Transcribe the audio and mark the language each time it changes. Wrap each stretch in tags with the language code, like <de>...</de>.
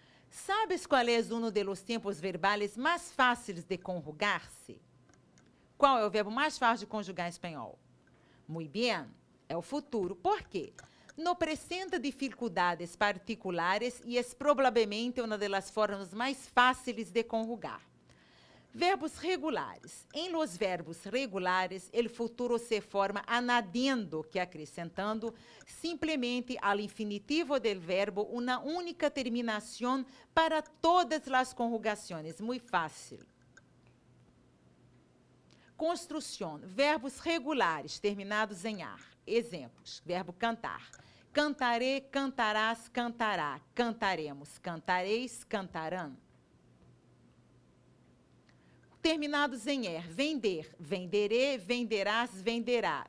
<es>¿Sabes cuál es uno de los tiempos verbales más fáciles de conjugar-se?</es> <pt>Qual é o verbo mais fácil de conjugar em espanhol?</pt> <es>Muy bien,</es> <pt>é o futuro. Por quê? No presenta dificuldades particulares e é provavelmente uma das formas mais fáceis de conjugar. Verbos regulares.</pt> <es>Em los verbos regulares, el futuro se forma añadiendo,</es> <pt>que acrescentando,</pt> <es>simplesmente al infinitivo del verbo una única terminación para todas las conjugaciones. Muy fácil.</es> <pt>Construção. Verbos regulares, terminados em ar. Exemplos. Verbo cantar. Cantarei, cantarás, cantará. Cantaremos, cantareis, cantarão. Terminados em er. Vender. Venderei, venderás, venderá.</pt>